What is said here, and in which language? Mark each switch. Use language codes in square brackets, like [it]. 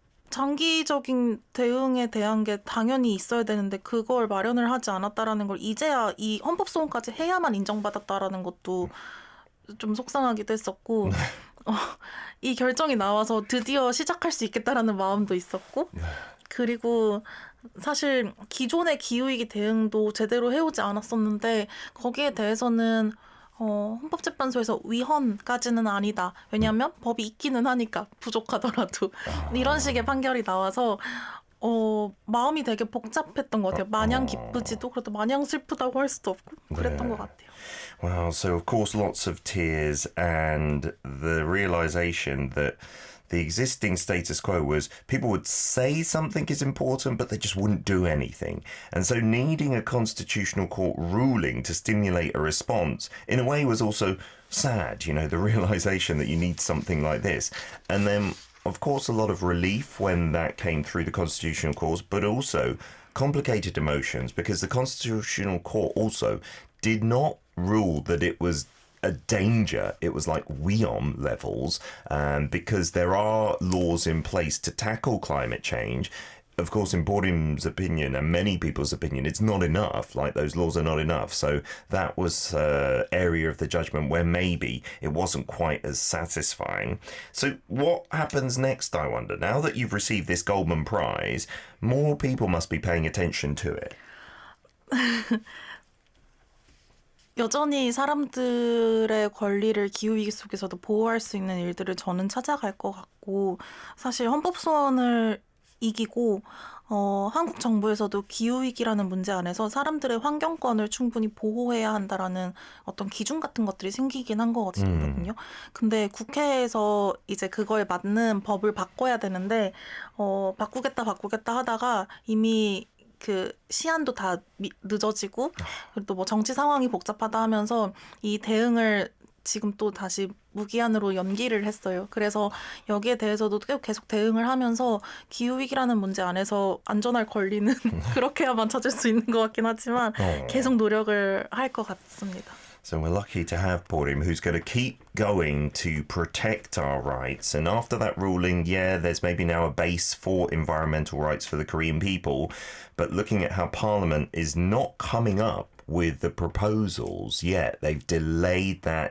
[ko] 장기적인 대응에 대한 게 당연히 있어야 되는데 그걸 마련을 하지 않았다라는 걸 이제야 이 헌법소원까지 해야만 인정받았다라는 것도 좀 속상하기도 했었고 어, 이 결정이 나와서 드디어 시작할 수 있겠다라는 마음도 있었고 그리고 사실 기존의 기후위기 대응도 제대로 해오지 않았었는데 거기에 대해서는 헌법재판소에서 위헌까지는 아니다. 왜냐하면 법이 있기는 하니까 부족하더라도 이런 식의 판결이 나와서 마음이 되게 복잡했던 것 같아요. 마냥 기쁘지도 그래도 마냥 슬프다고 할 수도 없고 그랬던 것 같아요. [en] Well, so of course lots of tears and the realization that the existing status quo was people would say something is important, but they just wouldn't do anything. And so needing a constitutional court ruling to stimulate a response, in a way, was also sad, you know, the realization that you need something like this. And then, of course, a lot of relief when that came through the constitutional courts, but also complicated emotions because the constitutional court also did not rule that it was a danger. It was like WEOM levels, because there are laws in place to tackle climate change. Of course, in Borim's opinion and many people's opinion, it's not enough. Like those laws are not enough. So that was area of the judgment where maybe it wasn't quite as satisfying. So what happens next, I wonder? Now that you've received this Goldman Prize, more people must be paying attention to it. [ko] 여전히 사람들의 권리를 기후위기 속에서도 보호할 수 있는 일들을 저는 찾아갈 것 같고 사실 헌법소원을 이기고 한국 정부에서도 기후위기라는 문제 안에서 사람들의 환경권을 충분히 보호해야 한다라는 어떤 기준 같은 것들이 생기긴 한 거거든요. 근데 국회에서 이제 그거에 맞는 법을 바꿔야 되는데 바꾸겠다 하다가 이미 그 시한도 다 늦어지고 그리고 뭐 정치 상황이 복잡하다 하면서 이 대응을 지금 또 다시 무기한으로 연기를 했어요. 그래서 여기에 대해서도 계속 대응을 하면서 기후위기라는 문제 안에서 안전할 권리는 그렇게야만 찾을 수 있는 것 같긴 하지만 계속 노력을 할 것 같습니다. [en] So we're lucky to have Borim, who's going to keep going to protect our rights. And after that ruling, yeah, there's maybe now a base for environmental rights for the Korean people. But looking at how Parliament is not coming up with the proposals yet, they've delayed that.